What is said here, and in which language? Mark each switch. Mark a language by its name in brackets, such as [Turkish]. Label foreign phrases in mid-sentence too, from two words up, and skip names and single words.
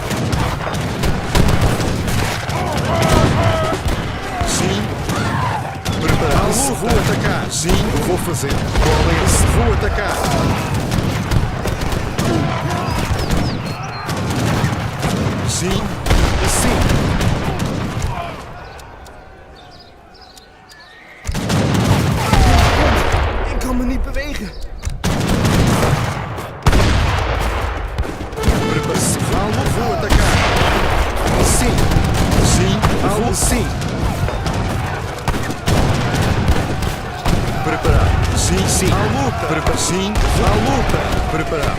[Portuguese] Sim. Preparado. Vou atacar. Sim, eu vou fazer. Qual é esse? Vou atacar. Sim. Sim. [Dutch] Ik kan me niet bewegen. [Portuguese] Preparação. Vou atacar. Sim. Sim. Vou sim. Preparado. Sim, sim. À luta. Prepara. Sim. À luta. Preparado.